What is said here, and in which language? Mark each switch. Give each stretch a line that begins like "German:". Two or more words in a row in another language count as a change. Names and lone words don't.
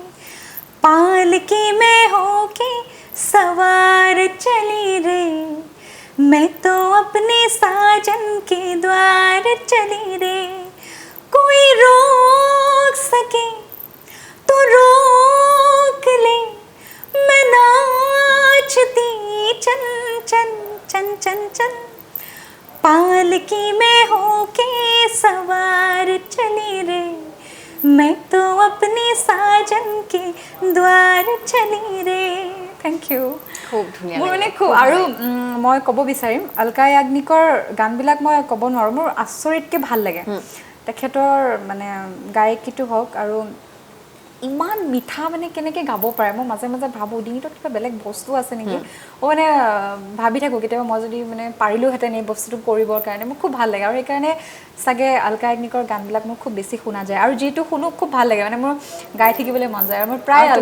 Hindi: पालकी में होके सवार चली रे मैं तो अपने साजन के द्वार चली रे कोई रोक सके तो रोक ले मैं नाचती चन चन चन चन चन पालकी में होके सवार चली रे मैं तो अपने साजन के द्वार चली रे
English: thank you
Assamese: খুব ধুনীয়া মোৰ মানে খুব আৰু মই ক'ব বিচাৰিম অলকা য়াগনিকৰ গানবিলাক মই ক'ব নোৱাৰোঁ মোৰ আচৰিতকৈ ভাল লাগে তেখেতৰ মানে গায়কীটো হওক আৰু ইমান মিঠা মানে কেনেকৈ গাব পাৰে মই মাজে মাজে ভাবোঁ ডিঙিটোত কিবা বেলেগ বস্তু আছে নেকি মানে ভাবি থাকোঁ কেতিয়াবা মই যদি মানে পাৰিলোহেঁতেন এই বস্তুটো কৰিবৰ কাৰণে মোৰ খুব ভাল লাগে আৰু সেইকাৰণে চাগে অলকা য়াগনিকৰ গানবিলাক মোৰ খুব বেছি শুনা যায় আৰু যিটো শুনো খুব ভাল লাগে মানে মোৰ গাই থাকিবলৈ মন যায় আৰু মোৰ প্ৰায় অলকা